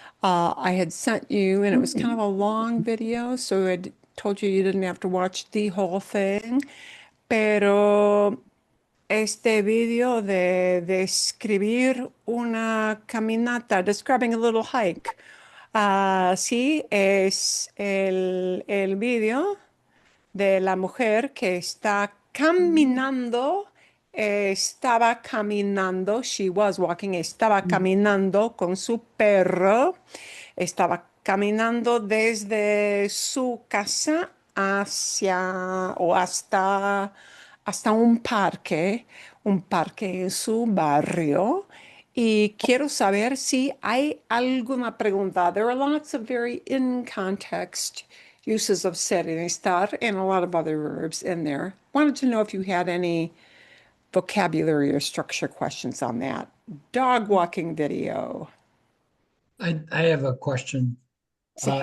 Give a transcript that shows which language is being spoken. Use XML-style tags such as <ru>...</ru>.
<en>I had sent you, and it was kind of a long video, so I told you you didn't have to watch the whole thing, pero este video de describir una caminata, describing a little hike.</en> <es>Sí, es el video de la mujer que está caminando, estaba caminando, she was walking, estaba caminando con su perro, estaba caminando desde su casa hacia o hasta un parque en su barrio. Y quiero saber si hay alguna pregunta.</es> <en>There are lots of very in context uses of ser and estar and a lot of other verbs in there. Wanted to know if you had any vocabulary or structure questions on that. Dog walking video. I have a question. Uh,</en>